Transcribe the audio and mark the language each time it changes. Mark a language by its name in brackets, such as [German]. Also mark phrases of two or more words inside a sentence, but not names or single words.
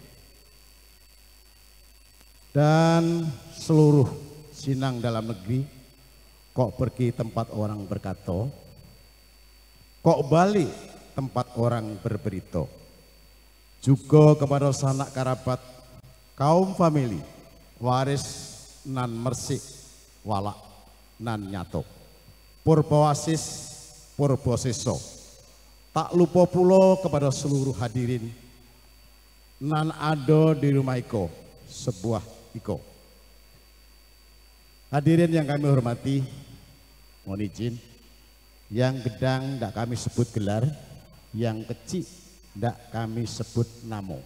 [Indonesian] dan seluruh sinang dalam negeri, kok pergi tempat orang berkata, kok balik tempat orang berberita, juga kepada sanak kerabat, kaum famili, waris nan mersik, walak nan nyatok. Purbawasis Purboseso. Tak lupa pula kepada seluruh hadirin nan ada di rumah iko, sebuah iko. Hadirin yang kami hormati, mohon izin, yang gedang tidak kami sebut gelar, yang kecil tidak kami sebut namo.